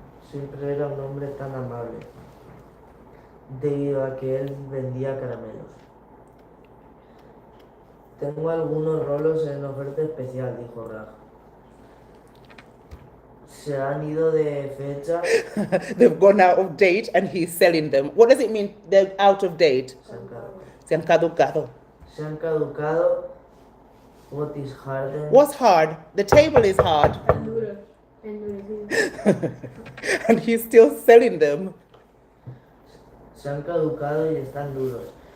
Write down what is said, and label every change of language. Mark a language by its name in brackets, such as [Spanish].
[Spanish] Siempre era un hombre tan amable, debido a que él vendía caramelos. Tengo algunos rolos en oferta especial, dijo Raj. Se han ido de fecha. [English] They've gone out of date and he's selling them. What does it mean they're out of date? [Spanish] Se han caducado. Se han caducado [English] What is harder? What's hard? The table is hard. [Spanish] Están duros. Endurecidos. [English] And he's still selling them. [Spanish] Se han caducado y están duros.